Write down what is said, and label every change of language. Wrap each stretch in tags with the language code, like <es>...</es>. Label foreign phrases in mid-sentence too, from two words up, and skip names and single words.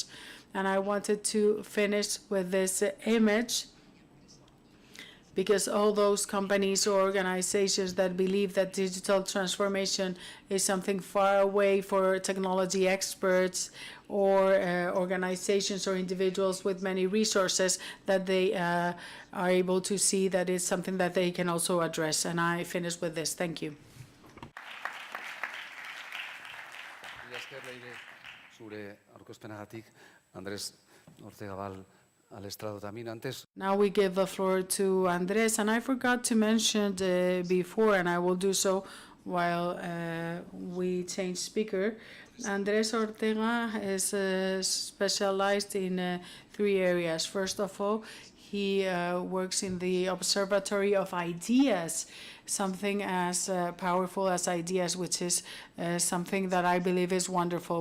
<en>And I wanted to finish with this image, because all those companies or organizations that believe that digital transformation is something far away for technology experts or organizations or individuals with many resources, that they are able to see that it's something that they can also address. And I finish with this. Thank you.</en> <eu>Zure aurkezpenagatik,</eu> <es>Andrés Ortega-Val al estrado también antes.</es> <en>Now we give the floor to Andrés, and I forgot to mention before, and I will do so while we change speaker. Andrés Ortega is specialized in 3 areas. First of all, he works in the Observatory of Ideas, something as powerful as ideas, which is something that I believe is wonderful.</en>